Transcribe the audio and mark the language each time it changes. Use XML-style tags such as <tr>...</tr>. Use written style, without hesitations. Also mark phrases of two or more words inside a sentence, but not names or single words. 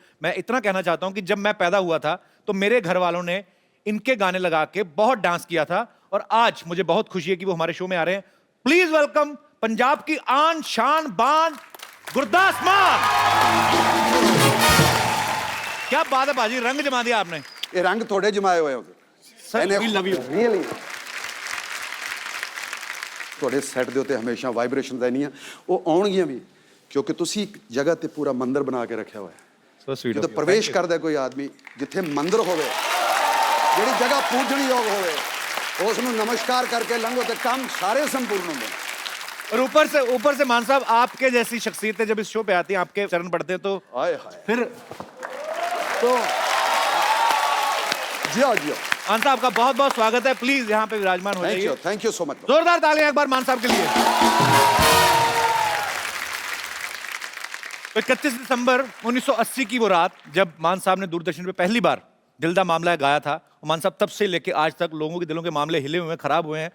<hi>मैं इतना कहना चाहता हूं कि जब मैं पैदा हुआ था तो मेरे घर वालों ने इनके गाने लगा के बहुत डांस किया था और आज मुझे बहुत खुशी है कि वो हमारे शो में आ रहे हैं।</hi> <en>please welcome</en> <hi>पंजाब की आन शान बान गुरदास मान। क्या बात है बाजी, रंग जमा दिया आपने। ये रंग थोड़े जमाए हुए होते सर,</hi> <en>we love you।</en> <pa>रियली ਤੁਹਾਡੇ ਸੈੱਟ ਦੇ ਉੱਤੇ ਹਮੇਸ਼ਾ ਵਾਈਬ੍ਰੇਸ਼ਨ ਰਹਿਣੀਆਂ, ਉਹ ਆਉਣਗੀਆਂ ਵੀ ਕਿਉਂਕਿ ਤੁਸੀਂ ਇੱਕ ਜਗ੍ਹਾ ਤੇ ਪੂਰਾ ਮੰਦਿਰ ਬਣਾ ਕੇ ਰੱਖਿਆ ਹੋਇਆ ਹੈ।</pa> <en>So sweet of</en> <pa>ਜਦੋਂ</pa> <en>you।</en> <pa>ਪ੍ਰਵੇਸ਼ ਕਰਦਾ ਕੋਈ ਆਦਮੀ, ਜਿੱਥੇ ਮੰਦਿਰ ਹੋਵੇ, ਜਿਹੜੀ ਜਗ੍ਹਾ ਪੂਜਣਯੋਗ ਹੋਵੇ, ਉਸ ਨੂੰ ਨਮਸਕਾਰ ਕਰਕੇ ਲੰਘੋ ਤੇ ਕੰਮ ਸਾਰੇ ਸੰਪੂर्ण ਹੁੰਦੇ ਨੇ।</pa> <hi>और ऊपर से मान साहब, आपके जैसी शख्सियतें जब इस शो पे आती हैं, आपके चरण पढ़ते हैं, तो हाय हाय फिर तो जियो जियो। मान साहब का बहुत बहुत स्वागत है, प्लीज यहाँ पे विराजमान हो जाइए।</hi> <en>thank you so much.</en> <hi>जोरदार तालियां एक बार मान साहब के लिए। तो 31 दिसंबर 1980 की वो रात जब मान साहब ने दूरदर्शन पे पहली बार दिल दा मामला है गाया था, और मान साहब तब से लेके आज तक लोगों के दिलों के मामले हिले हुए हैं, खराब हुए हैं।</hi>